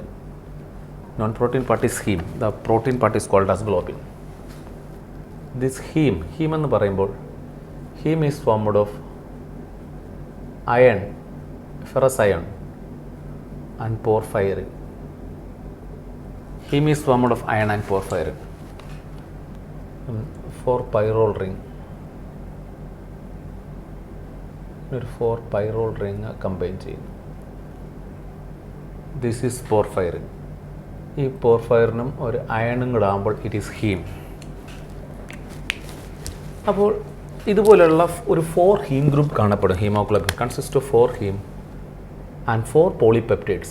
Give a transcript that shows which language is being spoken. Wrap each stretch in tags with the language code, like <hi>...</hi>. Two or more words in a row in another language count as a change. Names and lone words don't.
<en>Non-protein part is heme, the protein part is called as globin. This heme</en> <ml>എന്ന് പറയുമ്പോൾ</ml> <en>heme is formed of iron, ferrous iron and porphyrin. Heme is formed of iron and porphyrin. 4 pyrrole ring,</en> <ml>ഒരു</ml> <en>4 pyrrole ring</en> <ml>കമ്പൈൻ ചെയ്യുന്നു.</ml> <en>This is porphyrin.</en> <ml>ഈ പോർഫൈറിനും ഒരു അയണും കൂടെ ആകുമ്പോൾ</ml> <en>it is heme.</en> <ml>അപ്പോൾ ഇതുപോലെയുള്ള ഒരു 4</ml> <en>heme group</en> <ml>കാണപ്പെടും.</ml> <en>hemoglobin consist of 4 heme and 4 polypeptides.</en>